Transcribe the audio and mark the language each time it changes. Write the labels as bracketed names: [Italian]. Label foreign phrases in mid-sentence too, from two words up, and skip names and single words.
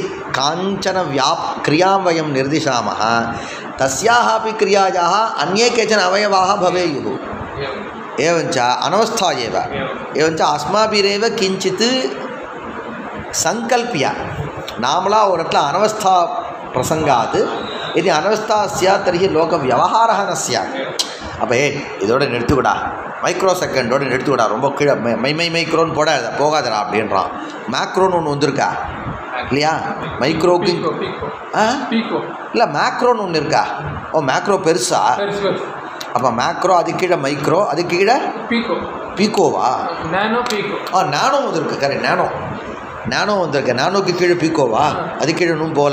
[Sanskrit] काञ्चन क्रियां वयं निर्दिशामः तस्याः अपि क्रियायाः अन्ये केचन अवयवाः भवेयुः एवञ्च अनवस्था एवञ्च अस्माभिरेव किञ्चित् सङ्कल्प्य नामला [Tamil] ஒரு இடத்துல [Sanskrit] अनवस्था प्रसंगात् यदि अनवस्था स्यात् तर्हि लोकव्यवहारः न स्यात् [Tamil] அப்போ இதோட நிறுத்துக்கூடா [English] micro second-odu [Tamil] நிறுத்துக்கூடா ரொம்ப கீழே மைக்ரோன்னு போகாதடா அப்படின்றான் மேக்ரோன்னு ஒன்று வந்திருக்கா இல்லையா மைக்ரோக்கு இல்லை மேக்ரோன்னு ஒன்று இருக்கா ஓ மேக்ரோ பெருசா அப்போ மேக்ரோ அதுக்கு கீழே மைக்ரோ அதுக்கு கீழே [English] pico-va nano [Tamil] வந்திருக்கு [English] correct nano [Tamil] வந்திருக்கு நானோக்கு கீழே பீக்கோவா அது கீழே இன்னும் போகல